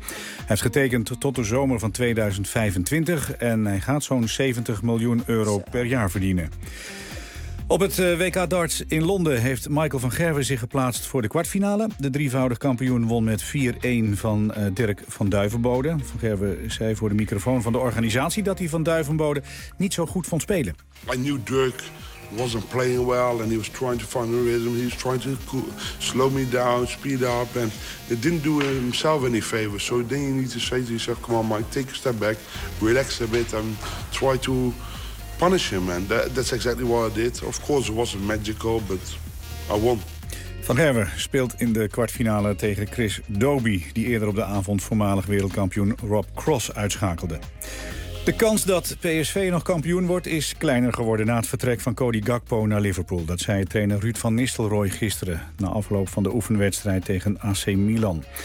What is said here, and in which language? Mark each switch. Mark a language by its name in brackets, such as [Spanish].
[Dutch] Hij heeft getekend tot de zomer van 2025 en hij gaat zo'n 70 miljoen euro per jaar verdienen. Op het WK darts in Londen heeft Michael van Gerwen zich geplaatst voor de kwartfinale. De drievoudig kampioen won met 4-1 van Dirk van Duivenbode. Van Gerwen zei voor de microfoon van de organisatie dat hij van Duivenbode niet zo goed vond spelen. [English] I knew Dirk wasn't playing well and he was trying to find a rhythm. He was trying to slow me down, speed up and it didn't do himself any favors. So then you need to say to yourself, come on Mike, take a step back, relax a bit and try to punish him. And that's exactly what I did. Of course it wasn't magical, but I won. [Dutch] Van Gerwen speelt in de kwartfinale tegen Chris Dobie, die eerder op de avond voormalig wereldkampioen Rob Cross uitschakelde. De kans dat PSV nog kampioen wordt is kleiner geworden na het vertrek van Cody Gakpo naar Liverpool. Dat zei trainer Ruud van Nistelrooy gisteren na afloop van de oefenwedstrijd tegen AC Milan.